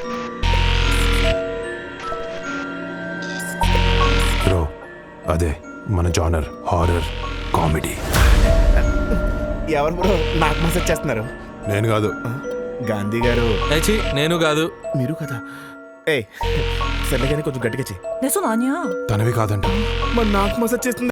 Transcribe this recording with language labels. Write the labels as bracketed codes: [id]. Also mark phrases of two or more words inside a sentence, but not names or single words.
[te] బ్రో అదే మన జానర్, [en] horror comedy. [te] ఎవరు బ్రో నాకు మెసేజ్ చేస్తున్నారు? నేను కాదు, గాంధీ గారు. నేను కాదు. మీరు కదా? ఏ సర్లే కానీ కొంచెం గట్టిగా చెయ్యి. [ko] 내 손 아니야. [te] తనవి కాదంట. మరి నాకు మెసేజ్ చేస్తుంది.